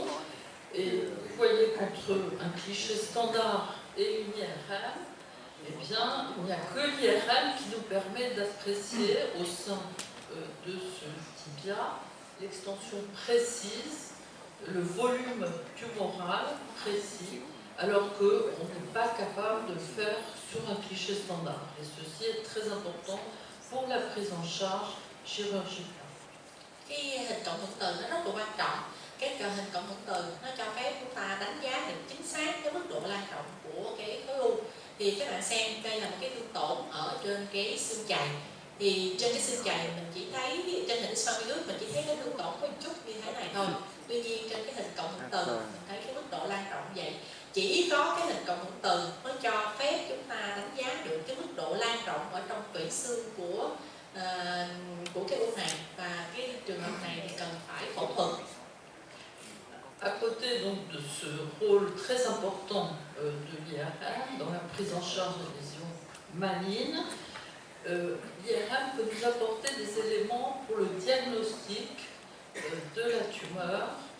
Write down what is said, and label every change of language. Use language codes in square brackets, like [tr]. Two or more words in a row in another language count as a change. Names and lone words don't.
[fr] Et vous voyez qu'entre un cliché standard et une IRM, eh bien, il n'y a que l'IRM qui nous permet d'apprécier au sein de ce tibia l'extension précise, le volume tumoral précis, alors qu'on n'est pas capable de le faire sur un cliché standard. Et ceci est très important pour la prise en charge chirurgicale. [vi] Cái hình cộng hưởng từ nó rất là quan trọng. Cái hình cộng hưởng từ nó cho phép chúng ta đánh giá được chính xác cái mức độ lan rộng của cái khối u. Thì các bạn xem đây là một cái tương tổn ở trên cái xương chày. Thì trên cái xương chày mình chỉ thấy trên hình X-quang virus mình chỉ thấy cái tương tổn có một chút như thế này thôi. Tuy nhiên trên cái hình cộng hưởng từ mình thấy cái mức độ lan rộng vậy. Chỉ có cái hình cộng hưởng từ mới cho phép chúng ta đánh giá được cái mức độ lan rộng ở trong tủy xương của cái u này, và cái trường hợp này thì cần phải phẫu thuật. [fr] À côté donc de ce rôle très important de l'IRM dans la prise en charge des lésions malignes, l'IRM peut nous apporter des éléments pour le diagnostic de la tumeur